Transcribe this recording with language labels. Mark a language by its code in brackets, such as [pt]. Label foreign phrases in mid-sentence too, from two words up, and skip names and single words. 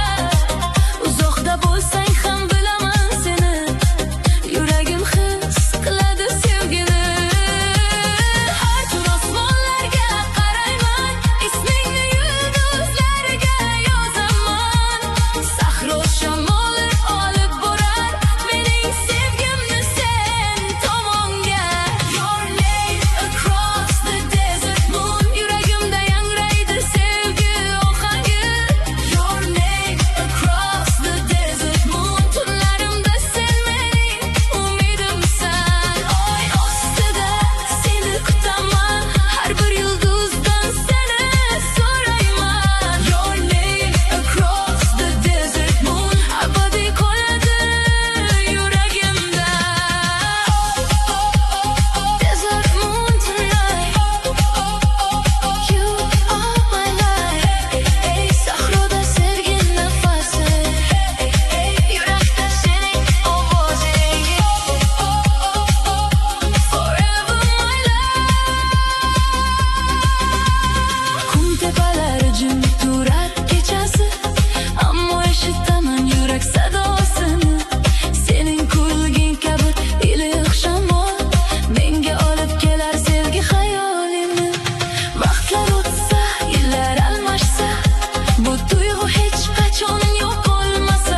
[uz] Uzoqda bo'lsang ham bilaman seni, yuragim his qiladi sevgini. Har tun osmonlarga qarayman, ismingni yulduzlarga yozaman. Sahro shamoli olib borar mening sevgimni sen tomonga. [en] Your name across the desert moon, [uz] yuragimda yangraydi sevgi ohangi. [en] Your name across the desert moon, [uz] tunlarimda sen mening umidimsan. Oy ostida seni kutaman, har bir yulduzdan seni so'rayman. [en] Your name across the desert moon, [uz] abadiy qoladi yuragimda. [en] Desert moon tonight, you are my life. [uz] Sahroda sevgi nafasi, yurakda sening ovozing. [en] Forever my love. [uz] Kum tepalari jim turar kechasi, ammo eshitaman yurak sadosini. Sening kulging kabi iliq shamol menga olib kelar sevgi xayolimni. Vaqtlar o'tsa, yillar almashsa, bu tuyg'u hech qachon yo'q bo'lmasa.